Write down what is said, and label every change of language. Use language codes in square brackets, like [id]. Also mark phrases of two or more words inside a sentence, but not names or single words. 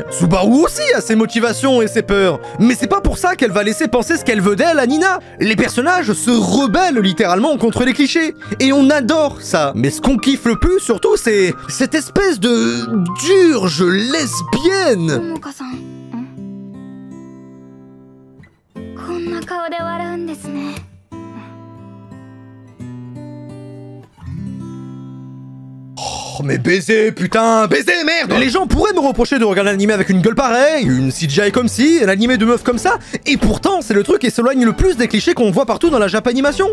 [fr] Subaru aussi a ses motivations et ses peurs. Mais c'est pas pour ça qu'elle va laisser penser ce qu'elle veut d'elle à Nina. Les personnages se rebellent littéralement contre les clichés. Et on adore ça. Mais ce qu'on kiffe le plus surtout, c'est cette espèce de d'urge lesbienne. [ja] こんな顔で笑うんですね。 [fr] Oh mais baiser, putain, baiser, merde! Les gens pourraient me reprocher de regarder l'animé avec une gueule pareille, une CGI comme ci, un animé de meuf comme ça, et pourtant c'est le truc qui s'éloigne le plus des clichés qu'on voit partout dans la Japanimation.